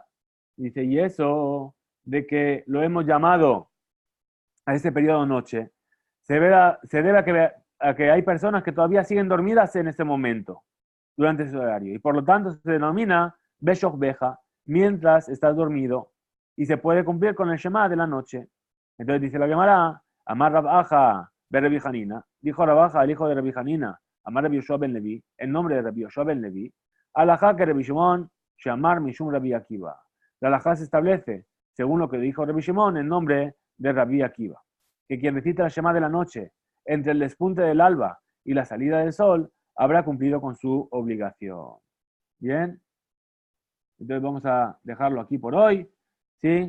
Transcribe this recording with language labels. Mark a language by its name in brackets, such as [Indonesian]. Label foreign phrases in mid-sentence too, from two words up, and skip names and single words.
[Spanish] Dice, y eso de que lo hemos llamado a ese periodo noche, se debe a que hay personas que todavía siguen dormidas en ese momento, durante ese horario. Y por lo tanto se denomina [Hebrew] בשכבך, [Spanish] mientras estás dormido, y se puede cumplir con el Shema de la noche. Entonces dice la Gemara, Amar Rabaja Rabbi Hanina, dijo Rabaja, el hijo de Rabbi Hanina, Amar Rabbi Yoshua ben Levi, en nombre de Rabbi Yoshua ben Levi, Alajá que Rabbi Shimon, [Aramaic] שאמר משום רבי עקיבא. [Spanish] La alajá se establece, según lo que dijo Rabbi Shimon, en nombre de Rabbi Akiva, que quien recita la Shema de la noche entre el despunte del alba y la salida del sol habrá cumplido con su obligación. Bien, entonces vamos a dejarlo aquí por hoy, ¿sí?